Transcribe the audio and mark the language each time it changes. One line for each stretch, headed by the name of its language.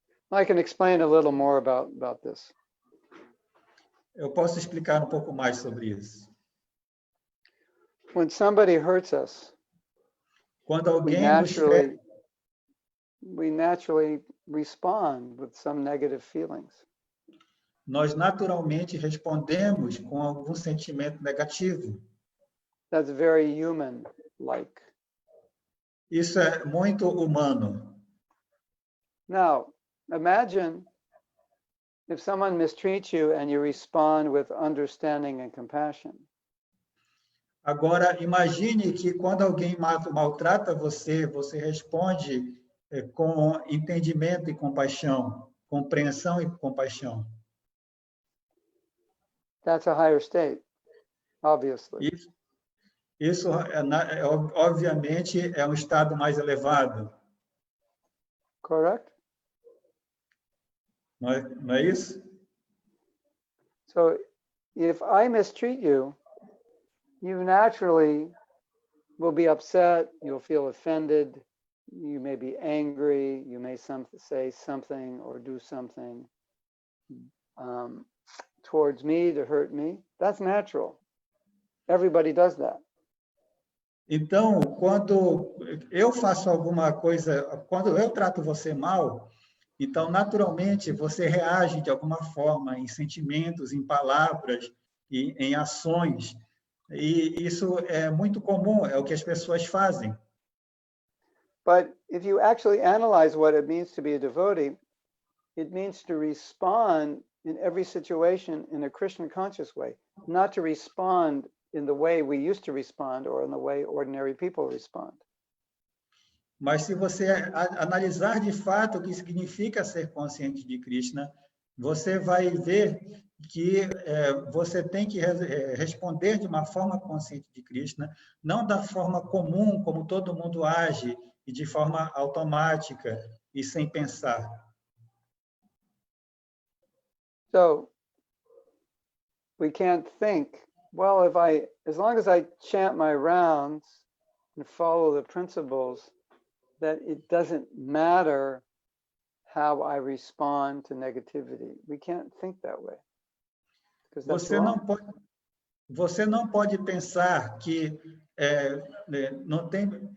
English: I can explain a little more about this.
Portuguese: Eu posso explicar um pouco mais sobre isso.
English: When somebody hurts us,
Portuguese: Quando
English: we
Portuguese: alguém nos fere,
English: naturally respond with some negative feelings.
Portuguese: nós naturalmente respondemos com algum sentimento negativo.
English: That's very human-like.
Portuguese: Isso é muito humano.
English: Now, imagine if someone mistreats you and you respond with understanding and compassion.
Portuguese: Agora, imagine que quando alguém maltrata você, você responde com entendimento e compaixão, compreensão e compaixão.
English: That's a higher state, obviously.
Portuguese: Isso obviamente, é um estado mais elevado.
English: Correct?
Portuguese: Não é isso?
English: So if I mistreat you, you naturally will be upset, you'll feel offended, you may be angry, you may say something or do something towards me to hurt me. That's natural. Everybody does that.
Portuguese: Então, quando eu faço alguma coisa, quando eu trato você mal, então, naturalmente, você reage de alguma forma em sentimentos, em palavras, e em ações. E isso é muito comum, é o que as pessoas fazem.
English: But if you actually analyze what it means to be a devotee, it means to respond in every situation in a Krishna conscious way, not to respond in the way we used to respond or in the way ordinary people respond.
Portuguese: Mas se você analisar de fato o que significa ser consciente de Krishna, você vai ver que você tem que responder de uma forma consciente de Krishna, não da forma comum, como todo mundo age, e de forma automática e sem pensar.
English: So we can't think, well, as long as I chant my rounds and follow the principles, that it doesn't matter how I respond to negativity. We can't think that way.
Portuguese: Você não pode pensar que não tem...